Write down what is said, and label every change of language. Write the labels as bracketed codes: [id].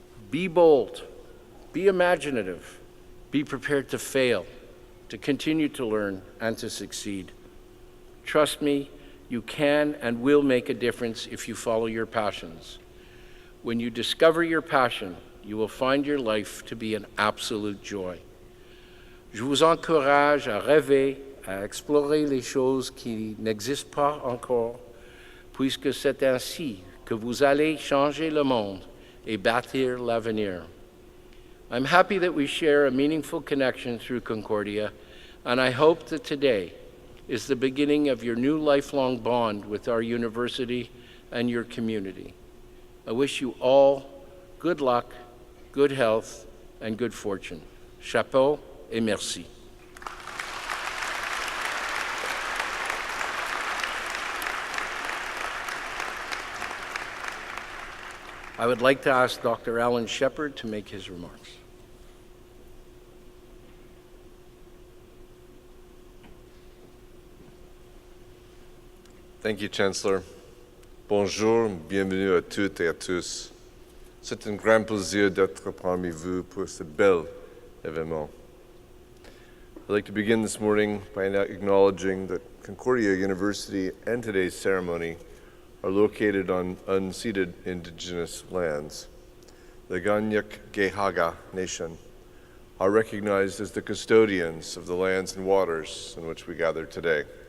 [en] Be bold, be imaginative, be prepared to fail, to continue to learn, and to succeed. Trust me, you can and will make a difference if you follow your passions. When you discover your passion, you will find your life to be an absolute joy. [fr] Je vous encourage à rêver, à explorer les choses qui n'existent pas encore, puisque c'est ainsi que vous allez changer le monde et bâtir l'avenir. [en] I'm happy that we share a meaningful connection through Concordia, and I hope that today is the beginning of your new lifelong bond with our university and your community. I wish you all good luck, good health, and good fortune. [fr] Chapeau et merci. [en] I would like to ask Dr. Alan Shepard to make his remarks. Thank you, Chancellor. [fr] Bonjour, bienvenue à toutes et à tous. C'est un grand plaisir d'être parmi vous pour ce bel événement. [en] I'd like to begin this morning by acknowledging that Concordia University and today's ceremony are located on unceded indigenous lands. The Ganyak-Gehaga Nation are recognized as the custodians of the lands and waters in which we gather today.